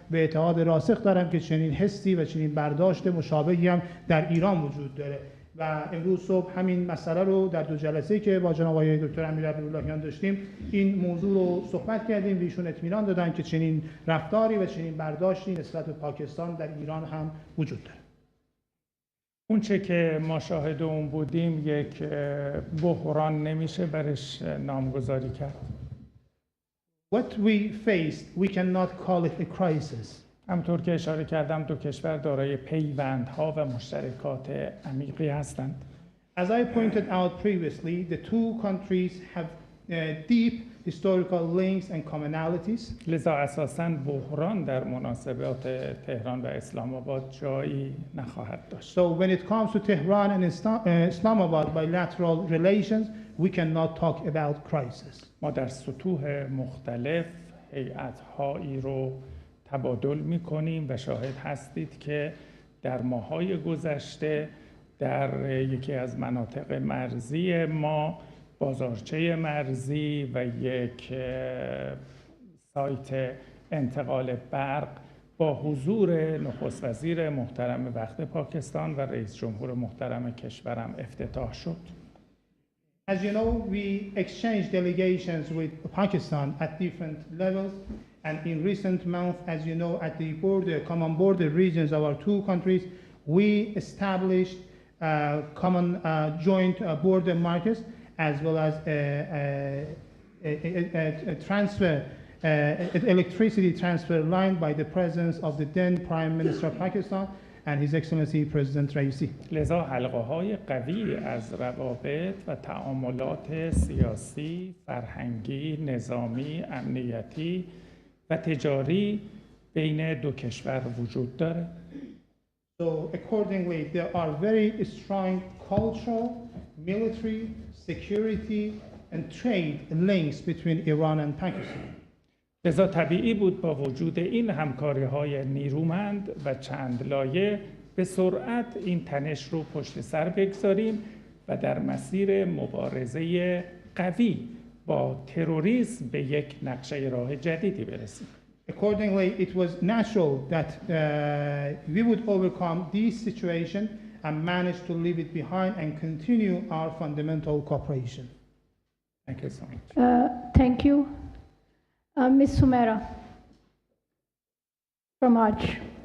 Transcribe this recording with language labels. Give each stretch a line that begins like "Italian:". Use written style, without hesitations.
Persian: به اعتقاد راسخ دارم که چنین حسی و چنین برداشت مشابهی هم در ایران وجود داره و امروز صبح همین مسئله رو در دو جلسه‌ای که با جناب آقای دکتر امیرعبداللهیان داشتیم این موضوع رو صحبت کردیم و ایشون اطمینان دادن که چنین رفتاری و چنین برداشتی نسبت به پاکستان در ایران هم وجود داره. اون چه که ما شاهد اون بودیم یک بحران نمیشه برش نامگذاری کرد.
English: What we faced, we cannot call it a crisis.
Persian: همطور که اشاره کردم دو کشور دارای پیوندها و مشترکات عمیقی هستند.
English: As I pointed out previously, the two countries have deep historical links and commonalities.
Persian: لذا اساساً بحران در مناسبات تهران و اسلام آباد جایی نخواهد داشت.
English: So when it comes to Tehran and Islamabad bilateral relations, we cannot talk about crisis.
Persian: ما در سطوح مختلف هیئت‌هایی رو تبادل می‌کنیم و شاهد هستید که در ماه‌های گذشته در یکی از مناطق مرزی ما بازارچه مرزی و یک سایت انتقال برق با حضور نخست وزیر محترم وقت پاکستان و رئیس جمهور محترم کشورم افتتاح شد.
English: As you know, we exchanged delegations with Pakistan at different levels, and in recent months, as you know, at the common border regions of our two countries, we established common joint border markers, as well as a transfer, electricity transfer line by the presence of the then Prime Minister of Pakistan and His Excellency President Raisi.
Persian: لذا حلقه‌های قوی از روابط و تعاملات سیاسی، فرهنگی، نظامی، امنیتی و تجاری بین دو کشور وجود داره.
English: So accordingly, there are very strong cultural, military, security, and trade links between Iran and Pakistan.
Persian: لذا طبیعی بود با وجود این همکاری‌های نیرومند و چند لایه به سرعت این تنش رو پشت سر بگذاریم و در مسیر مبارزه قوی با تروریسم به یک نقشه راه جدیدی برسیم.
English: Accordingly, it was natural that we would overcome this situation and manage to leave it behind and continue our fundamental cooperation. Thank you so much. Thank you. Ms. Sumera from Arch.